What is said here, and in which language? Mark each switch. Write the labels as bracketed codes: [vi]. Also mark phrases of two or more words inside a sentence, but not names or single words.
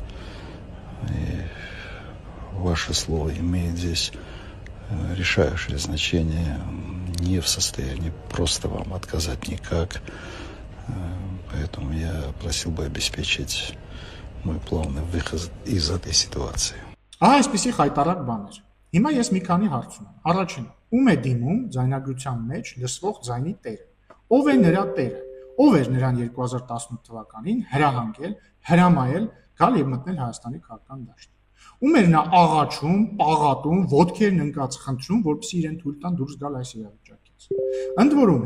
[ru] И ваше слово имеет здесь решающее значение. Не в состоянии просто вам отказать никак. Поэтому я просил бы обеспечить мой плавный выход из этой ситуации. [hy] Այսպիսի խայտարակ բաներ։ Հիմա ես մի քանի հարց ունեմ։ Առաջին, ում է դիմում ձայնագրության մեջ լսվող ձայնի տերը։ Ով է նրա տերը։ Ով էր նրան 2018 թվականին հրահանգել, հրամայել գալ եւ մտնել Հայաստանի քաղաքական դաշտ։ Ում էր նա աղաչում, պաղատում, ոտքերն ընկած խնդրում, որպեսզի իրեն թույլ տան դուրս գալ այս իրավիճակից։ Ընդ որում,